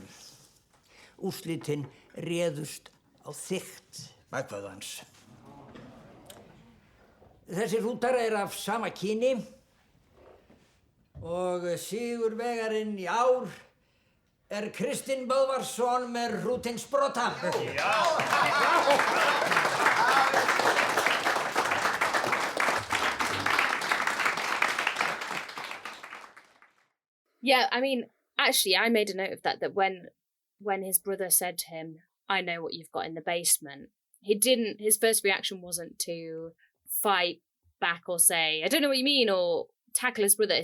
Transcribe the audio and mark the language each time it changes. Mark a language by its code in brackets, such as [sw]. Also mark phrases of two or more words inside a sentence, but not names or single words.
[is] Úrslitin réðust á þykkt bakvöðans. Þessir hrútar af sama kyni og sigurvegarinn í ár Kristinn Böðvarsson með hrútinn Sprota. [en] Yeah, I mean, actually, I made a note of that when his brother said to him, I know what you've got in the basement, his first reaction wasn't to fight back or say, I don't know what you mean, or tackle his brother.